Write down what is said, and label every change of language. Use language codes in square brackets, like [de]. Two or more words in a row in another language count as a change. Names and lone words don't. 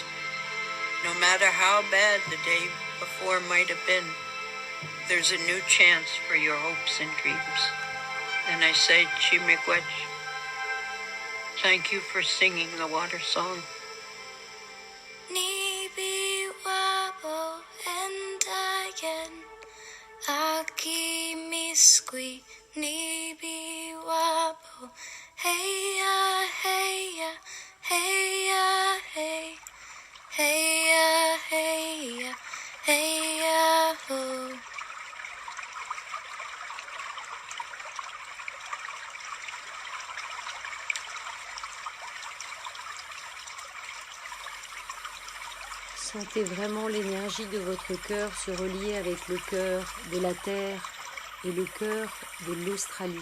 [en] no matter how bad the day before might have been, there's a new chance for your hopes and dreams. And I say, Chi-miigwech, thank you for singing the water song. [oj] Nibi wabo and again Aki miskwi Nibi wabo Hey ya hey ya hey ya hey Hey ya hey ya hey ya ho. [fr] Sentez vraiment l'énergie de votre cœur se relier avec le cœur de la Terre et le cœur de l'Australie.